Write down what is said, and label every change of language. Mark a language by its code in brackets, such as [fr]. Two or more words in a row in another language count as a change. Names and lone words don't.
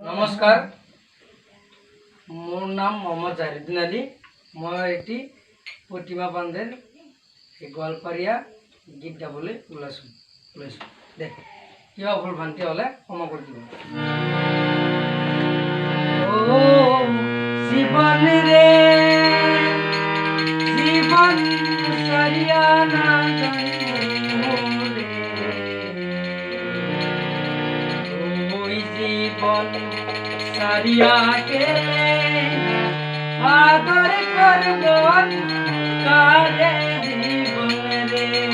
[as] নমস্কার, মোর নাম মোহাম্মদ জাহিরুদ্দিন আলী। মই এটি প্রতিমা বান্ধের গোৱালপাৰীয়া গীত গাবলৈ ওলাইছোঁ। দেখ কিবা ভুল ভ্ৰান্তি হ'লে ক্ষমা কৰি দিব। [rkt] জীবন রে জীবন সারিয়া না জীবন সারিয়া গেলে আদর করব কারে জীবন রে।